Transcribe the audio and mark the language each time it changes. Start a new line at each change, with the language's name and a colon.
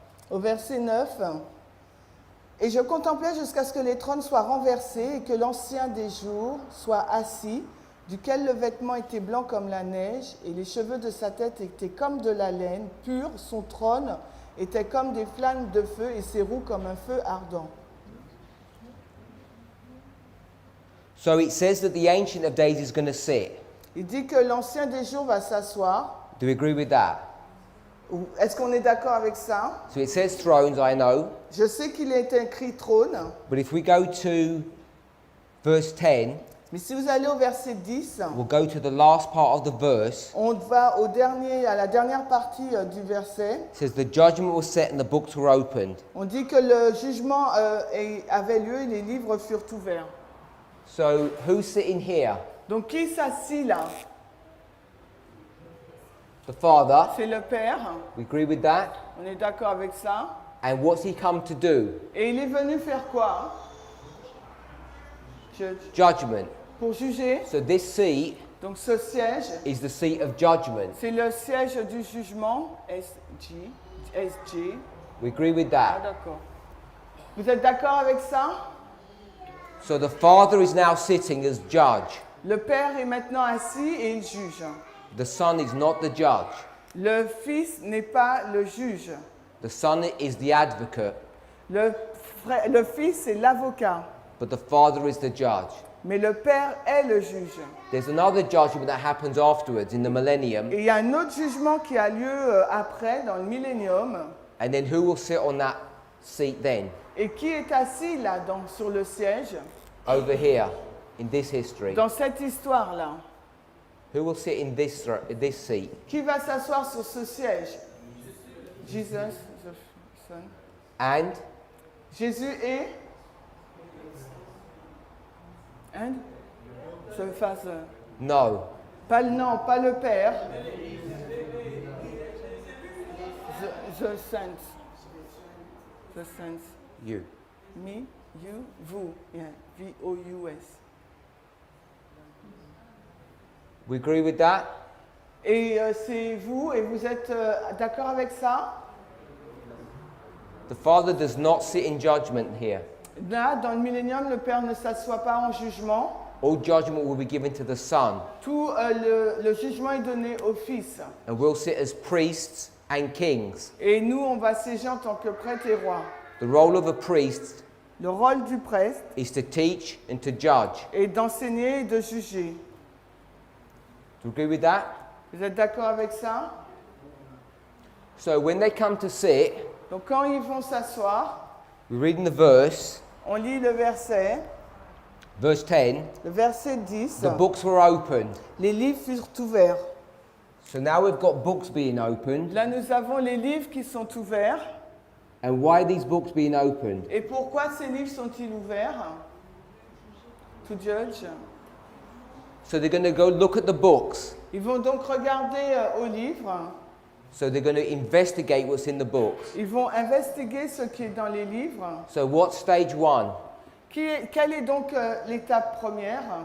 French: Au verset 9, et je contemplais jusqu'à ce que les trônes soient renversés et que l'Ancien des jours soit assis, duquel le vêtement était blanc comme la neige et les cheveux de sa tête étaient comme de la laine pure, son trône était comme des flammes de feu et ses roues comme un feu ardent.
English: So it says that the Ancient of Days is going to sit.
French: Il dit que l'Ancien des jours va s'asseoir.
English: Do we agree with that?
French: Est-ce qu'on est d'accord avec ça?
English: So it says thrones, I know.
French: Je sais qu'il est écrit trône,
English: But if we go to verse 10,
French: mais si vous allez au verset 10,
English: we'll go to the last part of the verse.
French: on va à la dernière partie du verset.
English: It says the judgment was set and the books were opened.
French: On dit que le jugement avait lieu et les livres furent ouverts.
English: So who's sitting here?
French: Donc qui s'assit là?
English: The Father.
French: c'est le Père.
English: We agree with that.
French: On est d'accord avec ça.
English: And what's he come to do?
French: Et il est venu faire quoi?
English: Judgment.
French: Pour juger.
English: So this seat
French: Donc ce siège,
English: is the seat of judgment.
French: c'est le siège du jugement. SG.
English: We agree with Ah, that.
French: d'accord. Vous êtes d'accord avec ça?
English: So the Father is now sitting as judge.
French: Le Père est maintenant assis et il juge.
English: The Son is not the judge.
French: Le Fils n'est pas le juge.
English: The Son is the advocate,
French: Le Fils est l'avocat.
English: but the Father is the judge.
French: Mais le Père est le juge.
English: There's another judgment that happens afterwards in the millennium.
French: Et il y a un autre jugement qui a lieu après, dans le millénium.
English: And then who will sit on that seat then?
French: Et qui est assis là, sur le siège,
English: Over here, in this history.
French: dans cette histoire-là?
English: Who will sit in this seat?
French: Qui va s'asseoir sur ce siège?
English: Jesus, the Son. And
French: Jésus est?
English: And? The Father. no.
French: Non, pas le Père.
English: The Saint. The Saints. You. Me, you, vous. Yeah. V-O-U-S. We agree with that?
French: Et c'est vous, et vous êtes d'accord avec ça?
English: The Father does not sit in judgment here.
French: Là, dans le millénium, le Père ne s'assoit pas en jugement.
English: All judgment will be given to the Son,
French: Tout le jugement est donné au Fils.
English: and we'll sit as priests and kings.
French: Et nous, on va siéger en tant que prêtres et rois.
English: The role of a priest
French: Le rôle du prêtre
English: is to teach and to judge.
French: est d'enseigner et de juger.
English: Do you agree with that?
French: Vous êtes d'accord avec ça?
English: So when they come to sit,
French: Donc quand ils vont s'asseoir,
English: we read in the verse,
French: on lit le verset
English: verse 10,
French: Le verset 10,
English: the books were opened.
French: les livres furent ouverts.
English: So now we've got books being opened.
French: Là, nous avons les livres qui sont ouverts.
English: And why are these books being opened?
French: Et pourquoi ces livres sont-ils ouverts?
English: To judge. So they're going to go look at the books.
French: Ils vont donc regarder aux livres.
English: So they're going to investigate what's in the books.
French: Ils vont investiguer ce qui est dans les livres.
English: So what's stage one?
French: Quelle est donc l'étape première?